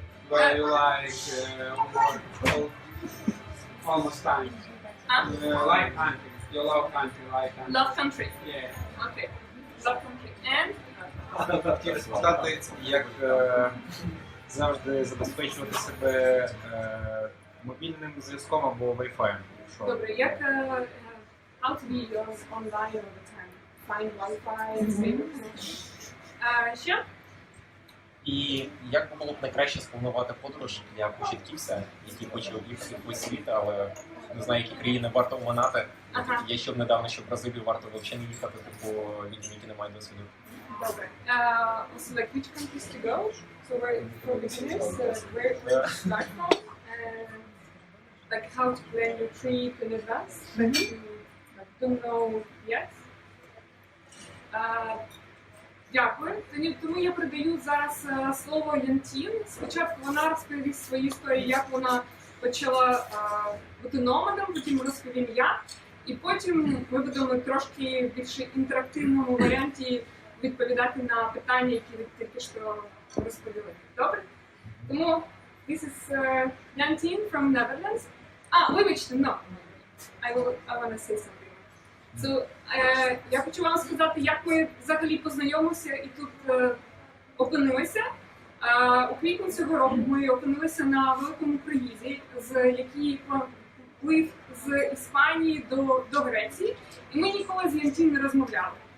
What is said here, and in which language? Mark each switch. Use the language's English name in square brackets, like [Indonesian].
[English] Well, you like work almost time. Like hunting. You love hunting, like hunting. Love country. Yeah. Okay. Love country. And? [Ukrainian] Хотів спитати, як завжди забезпечувати себе мобільним зв'язком або Wi-Fi. Добре, як [English] how to be online all the time? Find Wi-Fi and stay. [Ukrainian] Ще? І як було б найкраще спланувати подорож для початківця, який хоче об'їхати весь світ, але не знає, які країни варто оминати. Я чув недавно, що в Бразилію варто взагалі не їхати, типу людям, які не мають досвіду. Добре. [English] Also, like which countries to go? So for beginners, where to start from? Like how to plan your trip in advance, but you don't know yet. [Ukrainian] Дякую. Тому я передаю зараз слово Янтін. Спочатку вона розповість свою історію, як вона почала бути номадом, потім розповім я. І потім ми будемо трошки більш інтерактивному варіанті відповідати на питання, які ви тільки що розповіли. Добре? Тому [English] this is Jantian from Netherlands. [Ukrainian] Вибачте, [English] no. I want to say something. [Ukrainian] So, я хочу вам сказати, як ми взагалі познайомилися і тут опинилися. У квітні цього року ми опинилися на великому круїзі, який плив з Іспанії до Греції, і ми ніколи з Янтін не розмовляли.